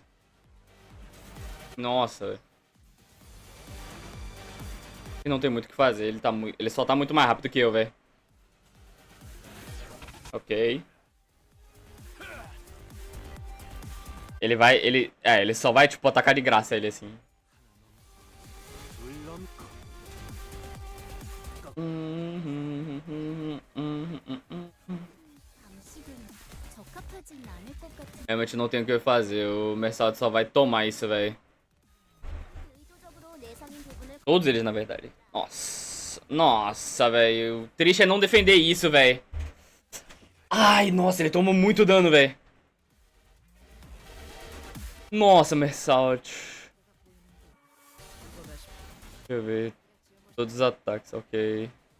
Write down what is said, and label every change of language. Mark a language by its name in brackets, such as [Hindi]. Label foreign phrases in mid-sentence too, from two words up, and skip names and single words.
[Portuguese] Nossa, velho. E não tem muito o que fazer. Ele só tá muito mais rápido que eu, velho. Ok. Ele só vai, tipo, atacar de graça ele, assim. [Korean] 방식은 적합하진 않을 것 같은. [Portuguese] Realmente não tem o que fazer. O Mersaldo só vai tomar isso, velho. [Korean] 의도적으로 내상인 부분을 [Portuguese] Todos eles, na verdade. Nossa. Nossa, velho. O triste é não defender isso, velho. Ai, nossa, ele tomou muito dano, velho. Nossa, Mersaldo. Deixa eu ver. Todos os ataques, ok.